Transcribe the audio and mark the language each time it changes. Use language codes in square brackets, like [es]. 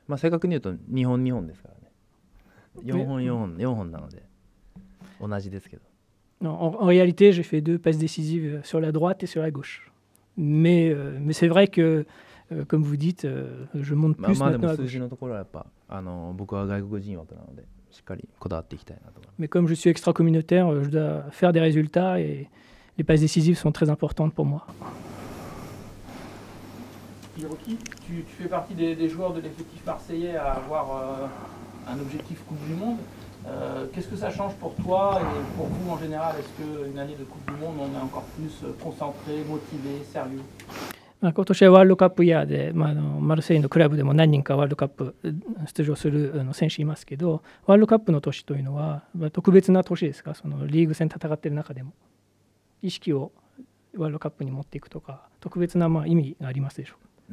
[ja] 正確に言うと2本ですからね。4本なので同じですけど。 [fr] En réalité, j'ai fait 2 passes décisives sur la droite et sur la gauche. Mais c'est vrai que, comme vous dites, je monte plus maintenant à gauche. [ja] 数字のところはやっぱ僕は外国人枠なのでしっかりこだわっていきたいなと思います。 [fr] Mais comme je suis extra-communautaire, je dois faire des résultats et les passes décisives sont très importantes pour moi. Hiroki, tu fais partie des joueurs de l'effectif marseillais à avoir un objectif Coupe du Monde. Qu'est-ce que ça change pour toi et pour vous en général? Est-ce qu'une année de Coupe du Monde, on est encore plus concentré, motivé, sérieux? [ja] 今年はワールドカップイヤーで、マルセイユのクラブでも何人かワールドカップ出場する選手いますけど、ワールドカップの年というのは特別な年ですか？そのリーグ戦戦っている中でも意識をワールドカップに持っていくとか特別な意味がありますでしょうか？